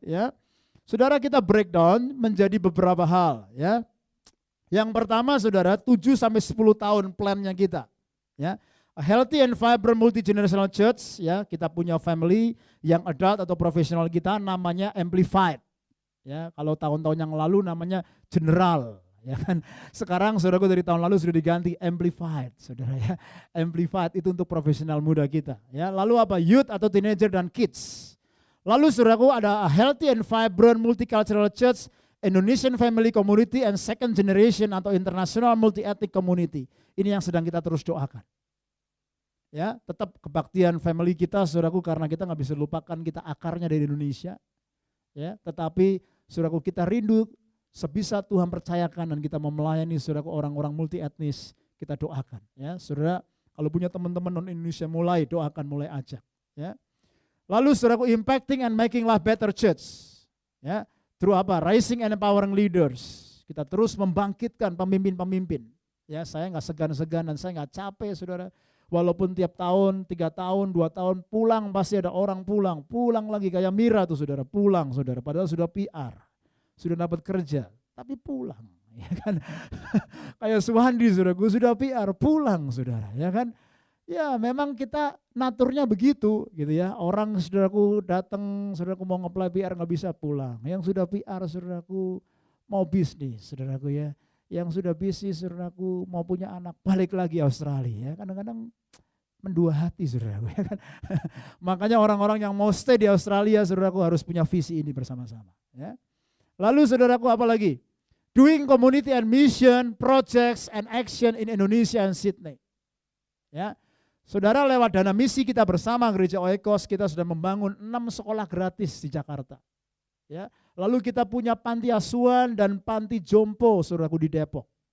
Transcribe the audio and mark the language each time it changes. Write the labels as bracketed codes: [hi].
[id] Ya, saudara, kita breakdown menjadi beberapa hal. Ya, yang pertama, saudara, 7-10 tahun plannya kita. [en] Ya, a healthy and vibrant multi-generational church. [id] Ya, kita punya family yang adult atau profesional kita namanya Amplified. Ya, kalau tahun-tahun yang lalu namanya General, ya kan. Sekarang, saudaraku, dari tahun lalu sudah diganti Amplified, saudara, ya. Amplified itu untuk profesional muda kita. Ya, lalu apa? Youth atau teenager dan kids. Lalu, saudaraku, ada [en] a healthy and vibrant multicultural church, Indonesian family community, and second generation atau international multi-ethnic community. [id] Ini yang sedang kita terus doakan. Ya, tetap kebaktian family kita, saudaraku, karena kita nggak bisa lupakan kita akarnya dari Indonesia. Ya, tetapi saudaraku, kita rindu sebisa Tuhan percayakan dan kita mau melayani, saudaraku, orang-orang multi etnis, kita doakan. Ya, saudara, kalau punya teman-teman non Indonesia mulai doakan, mulai ajak. Ya, lalu, saudaraku, [en] impacting and making life better church. Ya, through [id] apa? [en] Rising and empowering leaders. [id] Kita terus membangkitkan pemimpin-pemimpin. Ya, saya nggak segan-segan dan saya nggak capek, saudara. Walaupun tiap tahun, 3 tahun, 2 tahun pulang, pasti ada orang pulang lagi, kayak Mira tuh, saudara, pulang, saudara, padahal sudah PR, sudah dapat kerja, tapi pulang, ya kan. Kayak Suhandi, saudara, gue sudah PR, pulang, saudara, ya kan. Ya, memang kita naturnya begitu, gitu ya. Orang, saudaraku, datang, saudaraku, mau nge-apply PR nggak bisa pulang. Yang sudah PR, saudaraku, mau bisnis, saudaraku, ya. Yang sudah bisnis, saudaraku, mau punya anak, balik lagi Australia. Ya, kadang-kadang mendua hati, saudaraku, ya kan. Makanya orang-orang yang mau stay di Australia, saudaraku, harus punya visi ini bersama-sama. Ya. Lalu, saudaraku, apa lagi? [en] Doing community and mission, projects and action in Indonesia and Sydney. [id] Ya, saudara, lewat dana misi kita bersama Gereja Oikos, kita sudah membangun 6 sekolah gratis di Jakarta. Ya, lalu kita punya panti asuhan dan panti jompo, saudaraku, di Depok.